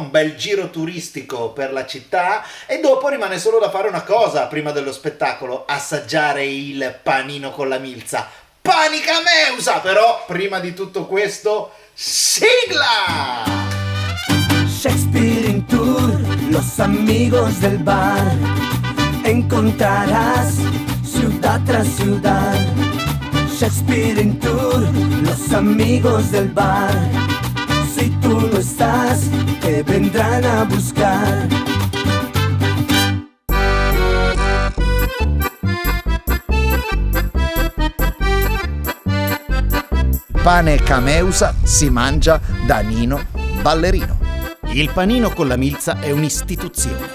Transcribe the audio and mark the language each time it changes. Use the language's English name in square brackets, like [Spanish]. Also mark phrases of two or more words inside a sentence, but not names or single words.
[Italian] Un bel giro turistico per la città e dopo rimane solo da fare una cosa prima dello spettacolo, assaggiare il panino con la milza. Panica Meusa! Però prima di tutto questo, sigla! Shakespeare in tour, [Spanish] los amigos del bar. Encontrarás ciudad tras ciudad. Shakespeare in tour, los amigos del bar. Si tú no estás, te vendrán a buscar. [Italian] Pane Cameusa si mangia da Nino Ballerino. Il panino con la milza è un'istituzione.